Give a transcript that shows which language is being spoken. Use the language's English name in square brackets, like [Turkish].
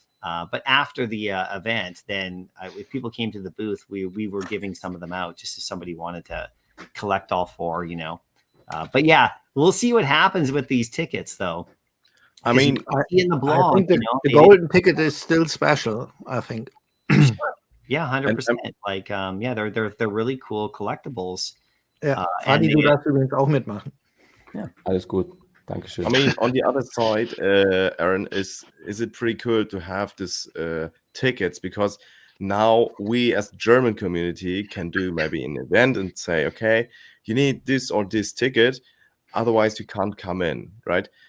[English] But after the event, then if people came to the booth, we were giving some of them out just if somebody wanted to collect all 4. But yeah, we'll see what happens with these tickets, though. I mean, in the blog, I think the golden ticket is still special. I think. Yeah, 100%. Like, they're really cool collectibles. [German] Ja, Fadi, du darfst übrigens auch mitmachen. Ja, alles gut. Dankeschön. [English] I mean, on the other side, Aaron, is it pretty cool to have this tickets, because now we as German community can do maybe an event and say, okay, you need this or this ticket, otherwise you can't come in, right?